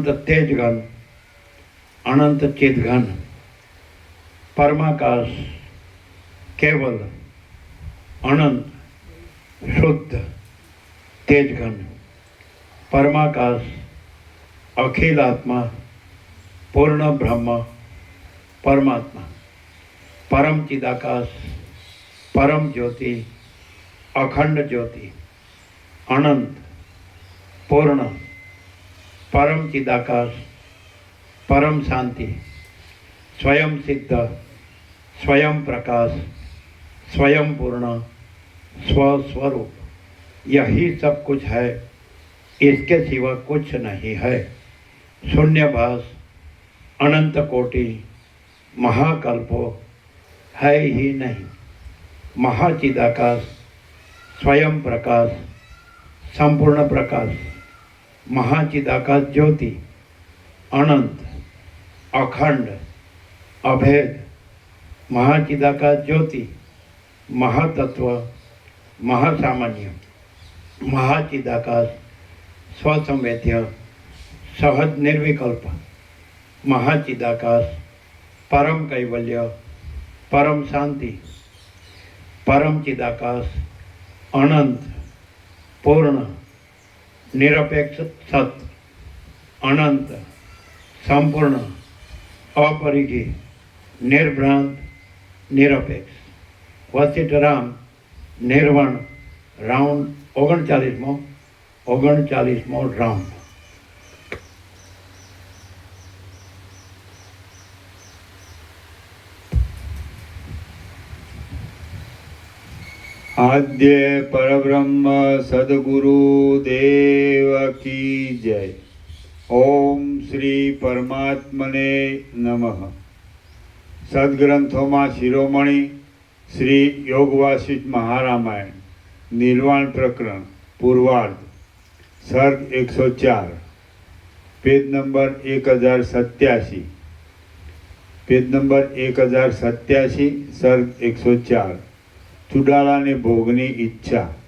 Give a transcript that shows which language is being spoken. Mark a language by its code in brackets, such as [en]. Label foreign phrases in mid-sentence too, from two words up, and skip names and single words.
[sa] તેજઘન, અનંત ચિદઘન, પરમાકાશ, કેવલ, અનંત, શુદ્ધ, તેજઘન, પરમાકાશ, અખિલ આત્મા, પૂર્ણ બ્રહ્મ, પરમાત્મા, પરમ ચિદાકાશ, પરમ જ્યોતિ, અખંડ જ્યોતિ, અનંત, પૂર્ણ, પરમ ચિદાકાશ, परम शांति, स्वयं सिद्ध, स्वयं प्रकाश, स्वयं पूर्ण, स्वस्वरूप, [hi] यही सब कुछ है, इसके सिवा कुछ नहीं है। शून्यभास, अनंत कोटि, महाकल्पो है ही नहीं। [sa] महाचिदाकाश, स्वयं प्रकाश, संपूर्ण प्रकाश, महाचिदाकाश ज्योति, अनंत, अखंड, अभेद, महाचिदाकाश ज्योति, महातत्व, महासामान्य, महाचिदाकाश, स्वसंवेद्य, सहज निर्विकल्प, महाचिदाकाश, परम कैवल्य, परम शांति, परम चिदाकाश, अनंत, पूर्ण, निरपेक्ष सत, अनंत, संपूर्ण, अपरिधि, निर्भ्रांत, निरपेक्ष, [gu] વસિષ્ઠરામ નિર્વાણ રાઉન્ડ 39મો રાઉન્ડ. [hi] आद्य परब्रह्म सद्गुरु देव की जय. [sa] ओम श्री परमात्मने नमः. [gu] સદગ્રંથોમાં શિરોમણી શ્રી યોગ વાસિષ્ઠ મહારામાયણ નિર્વાણ પ્રકરણ પૂર્વાર્ધ સર્ગ 104 પેજ નંબર 1087 સર્ગ 104 ચુડાલાને ભોગની ઈચ્છા.